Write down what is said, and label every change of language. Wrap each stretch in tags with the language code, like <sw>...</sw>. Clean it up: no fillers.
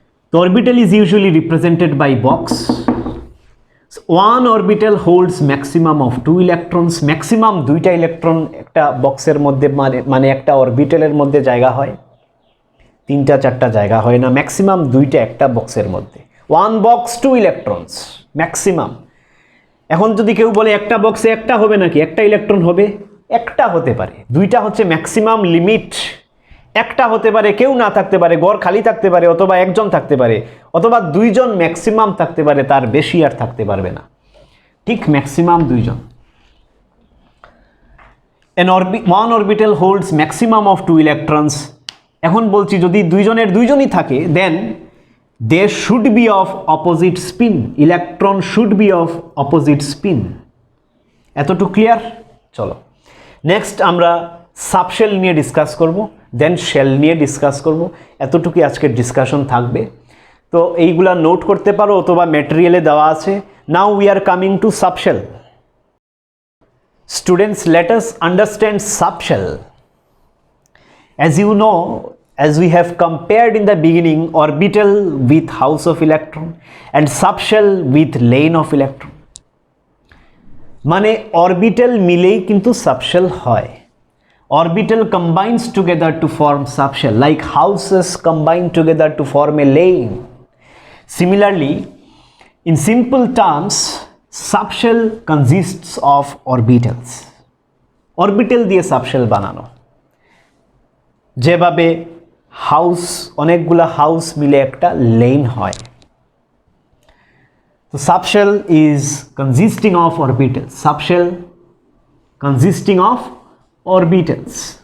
<en>তো orbital is usually represented by box. One orbital holds maximum of 2 electrons,</en> <bn>maximum দুইটা electron একটা বক্সের মধ্যে, মানে একটা অরবিটালের মধ্যে জায়গা হয়, 3-4টা জায়গা হয় না, ম্যাক্সিমাম দুইটা একটা বক্সের মধ্যে।</bn> <en>1 box 2 electrons maximum.</en> <bn>এখন যদি কেউ বলে একটা বক্সে একটা হবে নাকি, একটা ইলেকট্রন হবে, একটা হতে পারে, দুইটা হচ্ছে ম্যাক্সিমাম লিমিট। একটা হতে পারে, কেউ না থাকতে পারে, ঘর খালি থাকতে পারে, অথবা একজন থাকতে পারে, অথবা দুইজন ম্যাক্সিমাম থাকতে পারে, তার বেশি আর থাকতে পারবে না, ঠিক ম্যাক্সিমাম দুইজন।</bn> <en>One orbital holds maximum of 2 electrons.</en> <bn>এখন বলছি যদি দুইজনই থাকে,</bn> <en>Then they should be of opposite spin. Electron should be of opposite spin.</en> <bn>এতটুকু ক্লিয়ার? চলো নেক্সট আমরা সাবশেল নিয়ে ডিসকাস করব, দেন শেল নিয়ে ডিসকাস করব। এতটুকুই আজকের ডিসকাশন থাকবে। তো এইগুলা নোট করতে পারো অথবা ম্যাটেরিয়ালে দেওয়া আছে।</bn> <en>Now we are coming to subshell. Students, let us understand subshell. As you know, as we have compared in the beginning, orbital with house of electron and subshell with lane of electron.</en> <bn>মানে orbital মিলেই কিন্তু subshell হয়।</bn> <en>Orbital combines together to form subshell, like houses combine together to form a lane. Similarly, in simple terms, subshell consists of orbitals.</en> <bn>Orbital দিয়ে subshell বানানো, যেভাবে house, অনেকগুলা house মিলে একটা লেন হয়।</bn> <en>তো subshell is consisting of orbitals. Subshell consisting of orbitals.</en>